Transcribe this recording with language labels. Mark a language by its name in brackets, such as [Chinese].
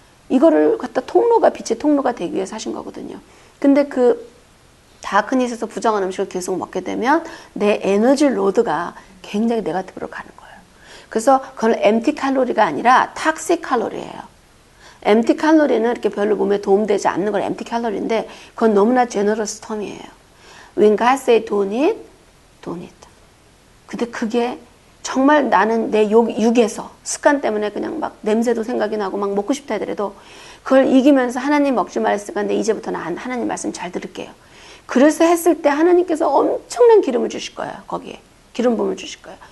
[Korean] 이거를 갖다 빛의 통로가 되기 위해서 하신 거거든요. 근데 그 다크니스에서 부정한 음식을 계속 먹게 되면 내 에너지 로드가 굉장히 네거티브로 가는 거예요. 그래서 그건 엠티 칼로리가 아니라 탁식 칼로리예요. 엠티 칼로리는 이렇게 별로 몸에 도움되지 않는 걸 엠티 칼로리인데 그건 너무나 제너러스 텀이에요. [English] When God say don't eat, don't eat. [Korean] 근데 그게 정말 나는 내 육에서 습관 때문에 그냥 막 냄새도 생각이 나고 막 먹고 싶다 하더라도 그걸 이기면서 하나님 먹지 말았으니까 근데 이제부터는 하나님 말씀 잘 들을게요. 그래서 했을 때 하나님께서 엄청난 기름을 주실 거예요. 거기에 기름 부음을 주실 거예요.